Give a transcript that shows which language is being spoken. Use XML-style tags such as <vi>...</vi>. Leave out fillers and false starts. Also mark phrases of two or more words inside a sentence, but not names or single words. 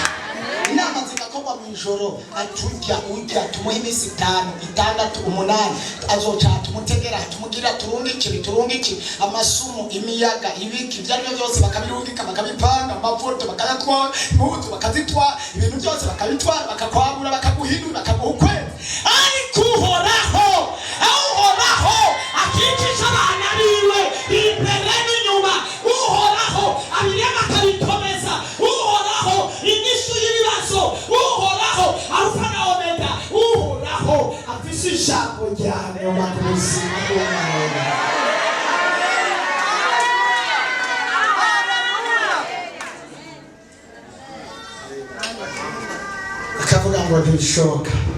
<rn>Inama zigakorwa mu ijoro, ujya tumuhe iminsi 5, 6, 8, azoca tumutegera, tumugira turungiki amasumu, imiyaga, ibiki byaryo byose bakabirungika, bakabipanga, amafoto bakayatwara, impuzu bakazitwara, ibintu byose bakabitwara, bakakwagura, bakaguhindura, bakaguhukwe. Ariko uhoraho akikije abana biwe imbere n'inyuma. Uhoraho abirema akabikomeza. Uhoraho inyishu y'ibibazo. Uhoraho alfa na omega. Uhoraho afise ijambo rya nyuma ku buzima bw'umuntu. Akavuga ngo ntibishoboka.</rn>